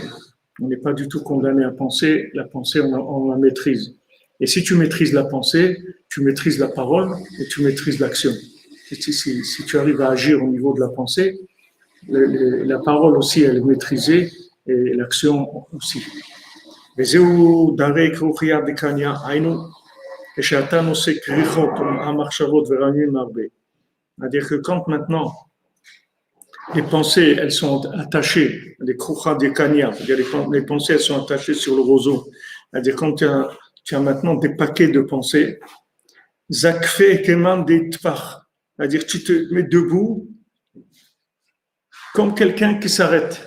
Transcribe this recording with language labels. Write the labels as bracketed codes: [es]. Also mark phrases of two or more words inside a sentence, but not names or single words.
[fr] On n'est pas du tout condamné à penser. La pensée, on la maîtrise. Et si tu maîtrises la pensée, tu maîtrises la parole et tu maîtrises l'action. Si tu arrives à agir au niveau de la pensée, la parole aussi, elle est maîtrisée et l'action aussi. [he] וזהו דרי כרוכיה דקניה, היינו, כשאתה נושא כריכות המחשבות ורעמים הרבה. [fr] C'est-à-dire que quand maintenant les pensées, elles sont attachées, les [arc] כרוכיה דקניה, [fr] c'est-à-dire les pensées, elles sont attachées sur le roseau. C'est-à-dire quand tu as maintenant des paquets de pensées, [arc] זקיף כמאן דטפח, [fr] c'est-à-dire tu te mets debout comme quelqu'un qui s'arrête.